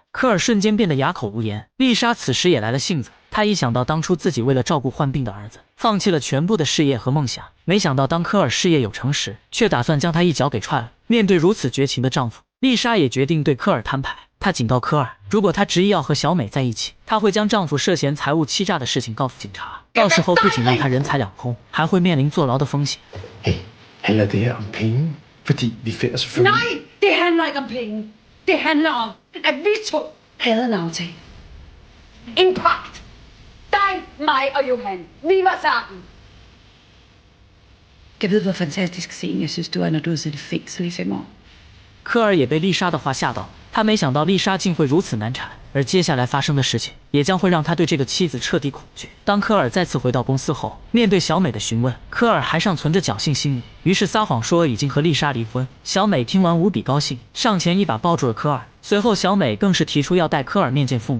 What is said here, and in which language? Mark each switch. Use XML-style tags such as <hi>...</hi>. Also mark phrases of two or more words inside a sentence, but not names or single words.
<zh>科尔瞬间变得哑口无言。丽莎此时也来了性子，她一想到当初自己为了照顾患病的儿子，放弃了全部的事业和梦想，没想到当科尔事业有成时，却打算将他一脚给踹了。面对如此绝情的丈夫，丽莎也决定对科尔摊牌。她警告科尔，如果他执意要和小美在一起，她会将丈夫涉嫌财务欺诈的事情告诉警察，到时候不仅让他人财两空，還會面臨坐牢的風險。</zh> <da>Heller det her om penge, fordi vi finder selvfølgelig... Nej, det handler ikke om penge. Det handler om, at vi to havde en aftale. En pagt. Dig, mig og Johan. Vi var sammen. Jeg ved, hvor fantastisk scene jeg synes, du er, når du har siddet i fængsel i 5 år.</da> <zh>科尔也被丽莎的话吓到，他没想到丽莎竟会如此难缠，而接下来发生的事情也将会让他对这个妻子彻底恐惧。当科尔再次回到公司后，面对小美的询问，科尔还尚存着侥幸心理，于是撒谎说已经和丽莎离婚。小美听完无比高兴，上前一把抱住了科尔，随后小美更是提出要带科尔面见父母。</zh>